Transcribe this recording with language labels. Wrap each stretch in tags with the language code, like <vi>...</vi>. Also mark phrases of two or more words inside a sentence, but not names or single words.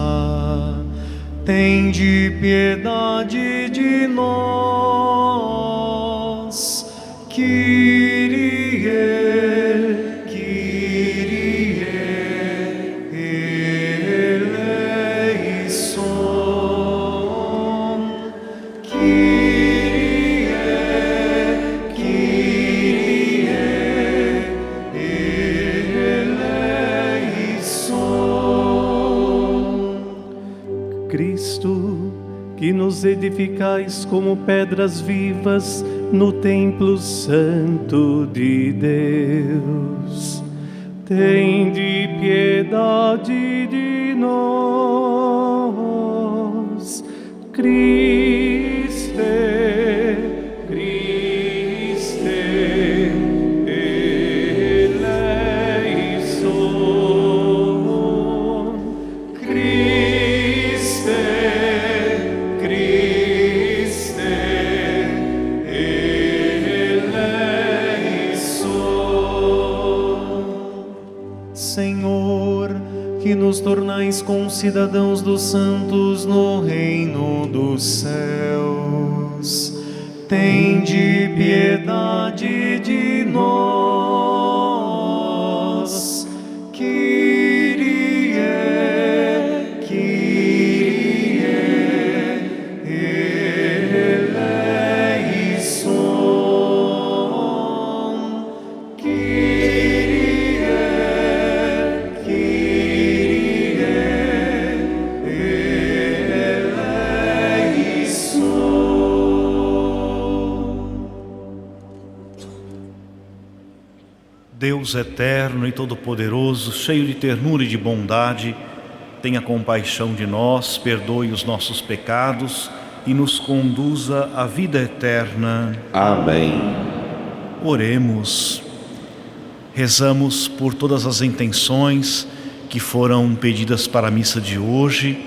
<pt>tende piedade de nós.</pt> <el>Κύριε, Κύριε, ελέησον. Κύριε, Κύριε, ελέησον.</el> <pt>Cristo, que nos edificais como pedras vivas no templo santo de Deus, tende piedade de nós.</pt> <el>Χριστέ, Χριστέ, ελέησον. Χριστέ, Χριστέ,</el> <pt>Senhor, que nos tornais concidadãos dos santos no reino dos céus, tende piedade de nós.</pt> <el>Κύριε, Κύριε, ελέησον. Κύριε, Κύριε, ελέησον.</el> <pt>Deus eterno e todo-poderoso, cheio de ternura e de bondade, tenha compaixão de nós, perdoe os nossos pecados e nos conduza à vida eterna. Amém. Oremos. Rezamos por todas as intenções que foram pedidas para a missa de hoje.</pt>